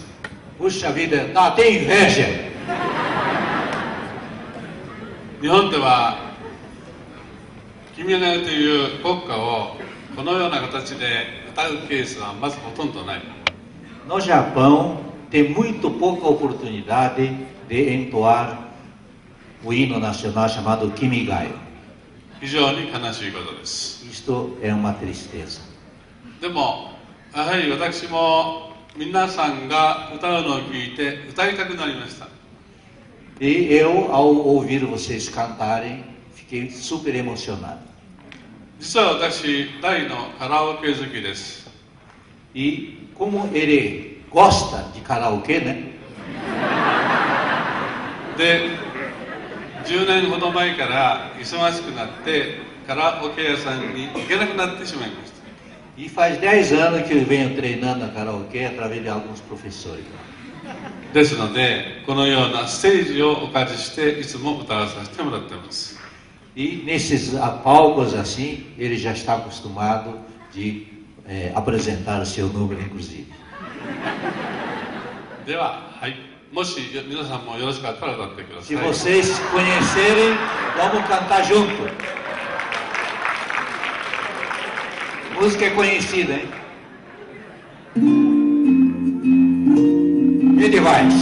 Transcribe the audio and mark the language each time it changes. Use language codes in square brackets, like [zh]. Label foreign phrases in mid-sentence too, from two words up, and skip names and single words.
[pt] Puxa vida, dá até inveja. [ja] 日本では君が代という国歌をこのような形で歌うケースはまずほとんどない。 [pt] No Japão, tem muito pouca oportunidade de entoar o hino nacional chamado Kimigayo. [ja] 非常に悲しいことです。 [pt] Isto é uma tristeza. [ja] でもやはり私も皆さんが歌うのを聞いて歌いたくなりました。 [pt] E eu, ao ouvir vocês cantarem, fiquei super emocionado. [ja] 実は私大のカラオケ好きです。 [pt] E como ele gosta de karaokê, né? [ja] で10年ほど前から忙しくなってカラオケ屋さんに行けなくなってしまいました。 [pt] E faz 10 anos que eu venho treinando a karaokê através de alguns professores. [ja] ですのでこのようなステージをお借りしていつも歌わさせてもらっています。 [pt] E nesses palcos assim, ele já está acostumado de apresentar o seu número, inclusive. [ja] では、はい、もし皆さんもよろしかったら歌ってくださ [pt] Se [ja] い。 [pt] vocês conhecerem, vamos cantar junto. Música é conhecida, hein? Ele vai.